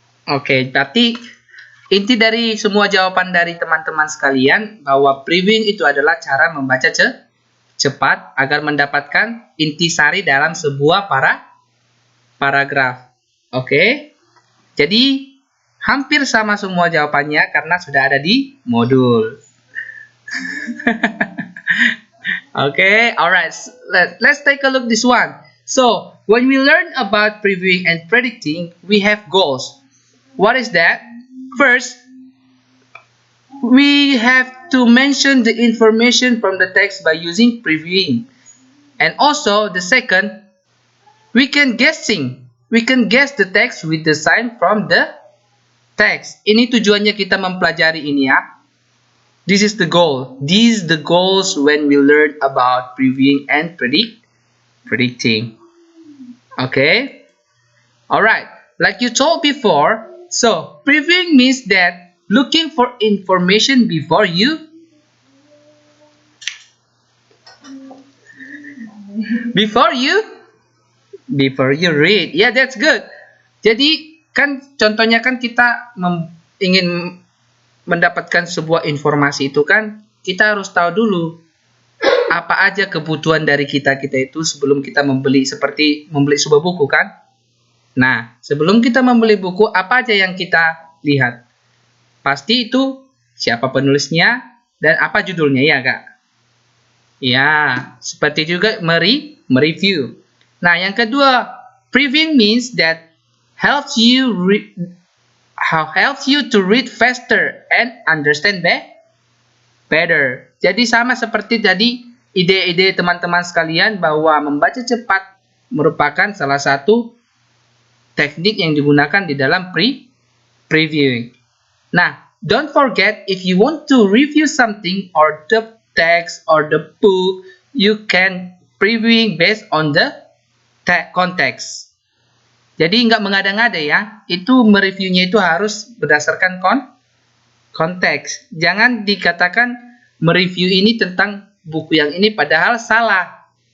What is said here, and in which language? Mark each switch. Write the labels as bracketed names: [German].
[Indonesian] Oke, berarti inti dari semua jawaban dari teman-teman sekalian bahwa previewing itu adalah cara membaca cepat agar mendapatkan intisari dalam sebuah paragraf. Oke, jadi hampir sama semua jawabannya karena sudah ada di modul. [English] Okay, alright. Let's take a look this one. So, when we learn about previewing and predicting, we have goals. What is that? First, we have to mention the information from the text by using previewing. And also, the second, we can guess the text with the sign from the text. [Indonesian] Ini tujuannya kita mempelajari ini ya. [English] This is the goal. These the goals when we learn about previewing and predicting. Okay? Alright. Like you told before, so previewing means that looking for information before you read. Yeah, that's good. [Indonesian] Jadi kan contohnya kan kita ingin mendapatkan sebuah informasi itu kan kita harus tahu dulu apa aja kebutuhan dari kita itu sebelum kita membeli, seperti membeli sebuah buku kan. Nah, sebelum kita membeli buku, apa aja yang kita lihat? Pasti itu siapa penulisnya dan apa judulnya, ya Kak? Ya, seperti juga mereview. Nah, yang kedua, [English] previewing means that helps you to read faster and understand better. [Indonesian] Jadi sama seperti tadi ide-ide teman-teman sekalian bahwa membaca cepat merupakan salah satu teknik yang digunakan di dalam previewing. [English] Nah, don't forget if you want to review something or the text or the book, you can previewing based on the context. [Indonesian] Jadi nggak mengada-ngada ya, itu mereviewnya itu harus berdasarkan konteks. Jangan dikatakan mereview ini tentang buku yang ini padahal salah.